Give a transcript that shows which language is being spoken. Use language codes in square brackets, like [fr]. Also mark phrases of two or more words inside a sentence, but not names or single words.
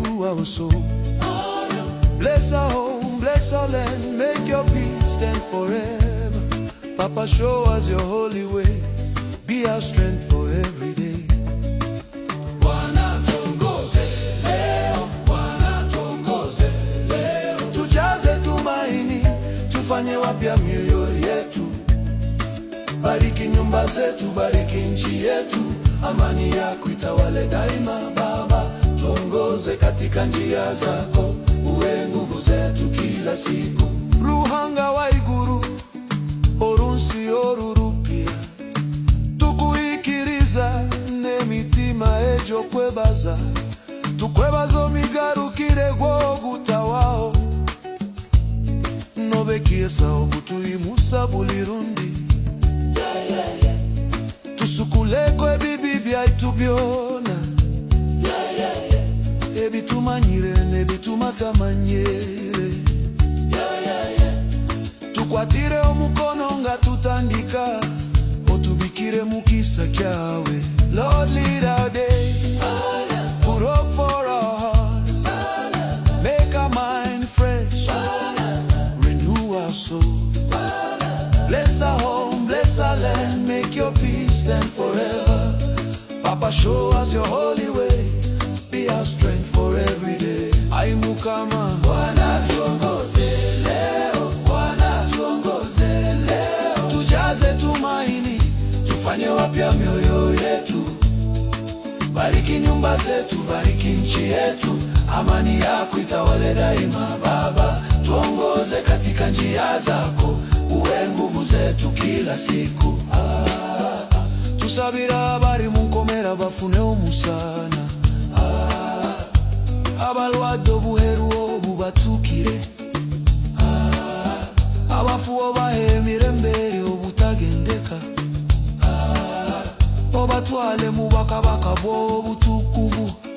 [en] our soul. Bless our home, bless our land, make your peace stand forever. Papa, show us your holy way, be our strength for every day. [sw] Bwana tuongoze leo, Bwana tuongoze leo. Tujaze tumaini, tufanye wapya mioyo yetu. Bariki nyumba zetu, bariki nchi yetu, amani yako itawale daima. Baba, tuongoze katika njia zako, uwe nguvu zetu kila siku. [nyo] Ruhanga wa iguru orunsi orurupia, tukuikiriza n'emitima ejo kwebaza, tukwebaza omigarukire gw'ogutawaho, nobekiesa obutuyimusa buli rundi. Tusukuleko ebibi byaitu byona, ebitumanyire nebitumatamanyire. Tukwatire omukono nga tutandika, otubikire mukisa kyawe. [en] Lord, lead our day, put hope for our heart, make our mind fresh, renew our soul. Bless our home, bless our land, make your peace stand forever. Papa, show us your holy way, be our strength for every day. [nyo] Ai Mukama, [sw] Bwana tuongoze leo, Bwana tuongoze leo. Tujaze tumaini, tufanye wapya mioyo yetu. Bariki nyumba zetu, bariki nchi yetu, amani yako itawale daima. Baba, tuongoze katika njia zako, uwe nguvu zetu kila siku. [nyo] Tusabira abari munkomera bafune omusana, abalwadde obuheru obubatukire, abafu obahe emirembe eri obutagendeka, obatwale mu bakabaka bw'obutukuvu,